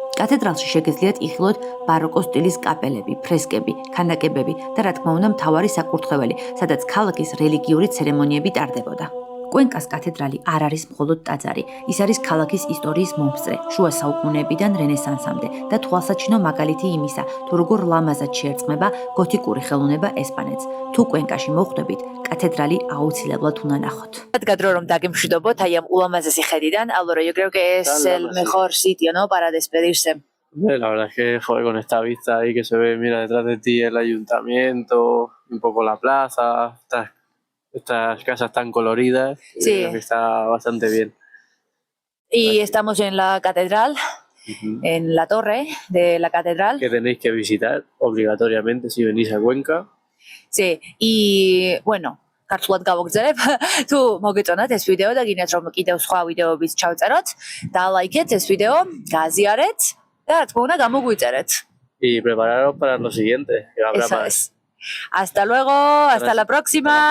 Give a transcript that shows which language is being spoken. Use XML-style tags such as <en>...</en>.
<ka>კათედრალში შეგეძლიათ იხილოთ ბაროკოს სტილის კაპელები, ფრესკები, ქანდაკებები და რა თქმა უნდა მთავარი საკურთხეველი, სადაც ქალაქის რელიგიური ცერემონიები ტარდებოდა. კუენკას კათედრალი არ არის მხოლოდ ტაძარი, ის არის ქალაქის ისტორიის მომსწრე, შუა საუკუნეებიდან რენესანსამდე და თვალსაჩინო მაგალითი იმისა, თუ როგორ ლამაზად შეერწყმება გოთიკური ხელოვნება ესპანეთს. თუ კუენკაში მოხვდებით, კათედრალი აუცილებლად უნდა ნახოთ. რადგან რომ დაგემშვიდობოთ აი ამ ულამაზესი ხედიდან,</ka> <es>Álvaro, yo creo que es el mejor sitio, ¿no? Para despedirse. La verdad es que, joder, con esta vista ahí que se ve, mira, detrás de ti el ayuntamiento, un poco la plaza, estas casas tan coloridas, Sí. creo que está bastante bien. Y estamos en la catedral, en la torre de la catedral. Que tenéis que visitar obligatoriamente si venís a Cuenca. Sí, y bueno,</es> <ka>ქართულად გავაგზავნებ. თუ მოგეწონათ ეს ვიდეო და გინდათ რომ კიდევ სხვა ვიდეოებიც ჩავწეროთ, დალაიქეთ ეს ვიდეო, გააზიარეთ და რა თქმა უნდა გამოგვიწერეთ.</ka> <es>Y prepararos para lo siguiente, que habrá Eso más. es. Hasta luego, hasta la próxima.</es>